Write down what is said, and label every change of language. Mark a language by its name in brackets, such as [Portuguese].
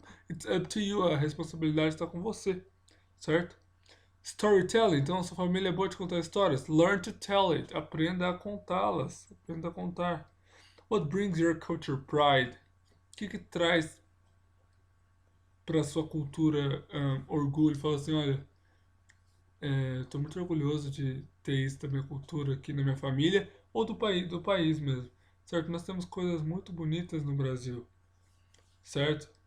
[English] It's up to you. [Portuguese] A responsabilidade está com você. Certo? Storytelling. Então, sua família é boa de contar histórias. [English] Learn to tell it. [Portuguese] Aprenda a contá-las. Aprenda a contar. [English] What brings your culture pride? [Portuguese] O que traz para sua cultura orgulho? Fala assim, olha... Estou muito orgulhoso de ter isso da minha cultura aqui na minha família ou do país mesmo, certo? Nós temos coisas muito bonitas no Brasil, certo?